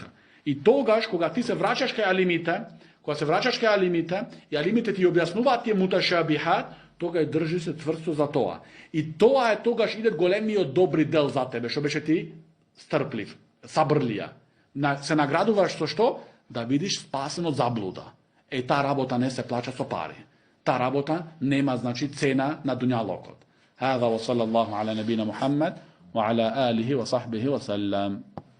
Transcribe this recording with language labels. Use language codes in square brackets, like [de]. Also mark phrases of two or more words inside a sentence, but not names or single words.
[mk] И тогаш, кога ти се враќаш кај алимите, и алимите ти објаснуваат тие муташабихат, тога држи се тврсто за тоа. И тоа е тогаш идет големиот добри дел за тебе, што беше ти стрплив, сабрлија. Се наградуваш со што? Да бидеш спасен од заблуда. Таа работа не се плаќа со пари. Таа работа нема, значи, цена на дуњалокот. [ar] هذا وصلى الله على نبينا محمد وعلى آله وصحبه وسلم.